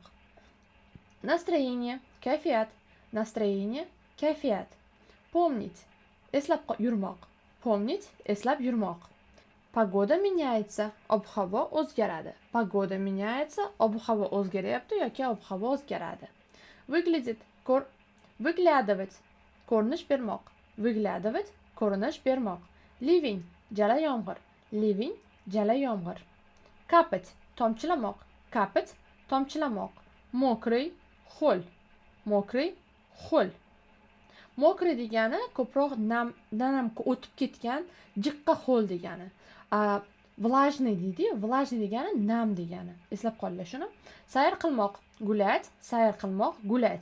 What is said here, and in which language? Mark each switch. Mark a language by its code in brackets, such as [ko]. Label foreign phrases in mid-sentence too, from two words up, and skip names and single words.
[uz] Настроение, kayfiyat, настроение, kayfiyat. Помнить, eslab yurmoq. Помнить, eslab yurmoq. [ru] Погода меняется, [uz] ob-havo o'zgaradi. [ru] Погода меняется, [uz] ob-havo o'zgaryapti yoki ob-havo o'zgaradi. [ru] Выглядит, выглядывать, [uz] ko'rinish bermoq. Выглядывать, ko'rinish bermoq. Ливень, jala yomg'ir. Ливень, jala yomg'ir. Капать, tomchilamoq. [ru] Капать, [uz] tomchilamoq. Mokriy, ho'l. Mokriy, ho'l. Mokriy degani ko'proq nam o'tib ketgan, jiqqa ho'l degani. Влажный deydi, влажный degani nam degani. Eslab qolinglar shuni. Sayr qilmoq, gulять, sayr qilmoq, gulять.